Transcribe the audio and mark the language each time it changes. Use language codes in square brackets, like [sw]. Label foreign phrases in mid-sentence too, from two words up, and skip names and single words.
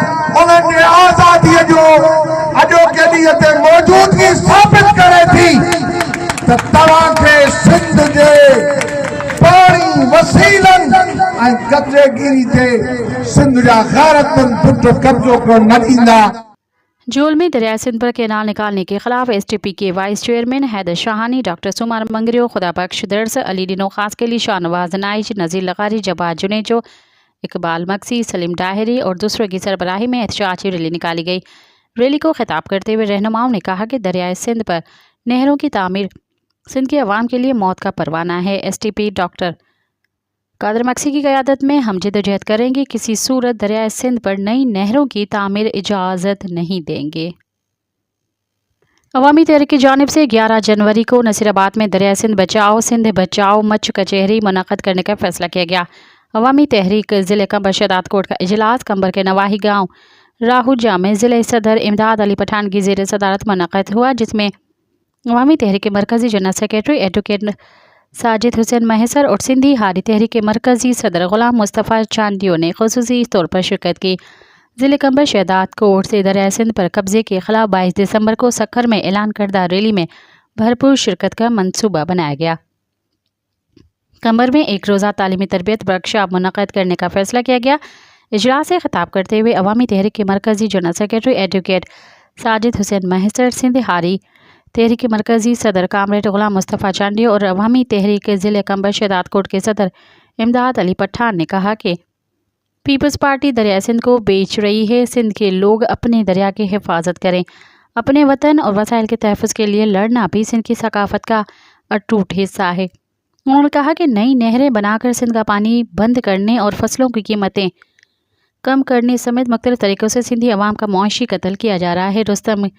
[sd] उन्हनि जे आज़ादीअ जो अॼोके ॾींहं ते मौजूदगी साबित करे थी त तव्हांखे सिंध जे पाणी वसीलनि ऐं कब्ज़ेगिरी ते सिंध जा गैरतमंद पुट कब्ज़ो करण न ॾींदा। [ur] جول میں دریا سندھ پر کینال نکالنے کے خلاف STP کے وائس چیئرمین حیدر شاہانی، ڈاکٹر سومار منگریو، خدا بخش درس، علی ڈنو خاص کے لیے شاہنواز نائز، نذیر لغاری، جواد جونیجو، اقبال مکسی، سلیم ڈاہری اور دوسروں کی سربراہی میں احتجاجی ریلی نکالی گئی. ریلی کو خطاب کرتے ہوئے رہنماؤں نے کہا کہ دریائے سندھ پر نہروں کی تعمیر سندھ کے عوام کے لیے موت کا پروانہ ہے. STP ڈاکٹر قادر مکسی کی قیادت میں ہم جدوجہد کریں گے، کسی صورت دریائے سندھ پر نئی نہروں کی تعمیر اجازت نہیں دیں گے. عوامی تحریک کی جانب سے 11 جنوری کو نصیرآباد میں دریا سندھ بچاؤ مچ کچہری منعقد کرنے کا فیصلہ کیا گیا. عوامی تحریک ضلع قمبر شہداد کوٹ کا اجلاس قمبر کے نواحی گاؤں راہوجا میں ضلع صدر امداد علی پٹھان کی زیر صدارت منعقد ہوا، جس میں عوامی تحریک کے مرکزی جنرل سیکریٹری ایڈووکیٹ ساجد حسین محسر اور سندھی ہاری تحریک کے مرکزی صدر غلام مصطفیٰ چانڈیو نے خصوصی طور پر شرکت کی. ضلع قمبر شہداد کوٹ سے دریا سندھ پر قبضے کے خلاف 22 دسمبر کو سکھر میں اعلان کردہ ریلی میں بھرپور شرکت کا منصوبہ بنایا گیا. قمبر میں ایک روزہ تعلیمی تربیت ورکشاپ منعقد کرنے کا فیصلہ کیا گیا. اجلاس سے خطاب کرتے ہوئے عوامی تحریک کے مرکزی جنرل سیکریٹری ایڈووکیٹ ساجد حسین محسر، سندھی ہاری تحریک مرکزی صدر کامریڈ غلام مصطفیٰ چانڈی اور عوامی تحریک ضلع قمبر شہداد کوٹ کے صدر امداد علی پٹھان نے کہا کہ پیپلز پارٹی دریا سندھ کو بیچ رہی ہے. سندھ کے لوگ اپنے دریا کی حفاظت کریں۔ اپنے وطن اور وسائل کے تحفظ کے لیے لڑنا بھی سندھ کی ثقافت کا اٹوٹ حصہ ہے. انہوں نے کہا کہ نئی نہریں بنا کر سندھ کا پانی بند کرنے اور فصلوں کی قیمتیں کم کرنے سمیت مختلف طریقوں سے سندھی عوام کا معاشی قتل کیا جا رہا ہے.